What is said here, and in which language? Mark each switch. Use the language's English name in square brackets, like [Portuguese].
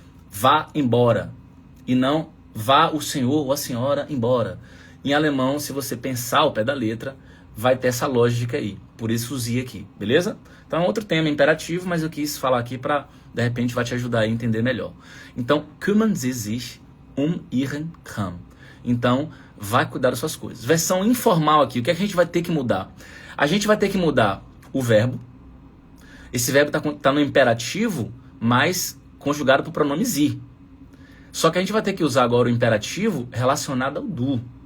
[Portuguese] Vá embora. E não vá o senhor ou a senhora embora. Em alemão, se você pensar ao pé da letra, vai ter essa lógica aí. Por isso usei aqui, beleza? Então é outro tema imperativo, mas eu quis falar aqui para, de repente, vai te ajudar a entender melhor. Então, [German] kümmern Sie sich um Ihren Kram. [Portuguese] Então, vai cuidar das suas coisas. Versão informal aqui, o que a gente vai ter que mudar? A gente vai ter que mudar o verbo. Esse verbo está no imperativo, mas conjugado para o pronome sie. Só que a gente vai ter que usar agora o imperativo relacionado ao du.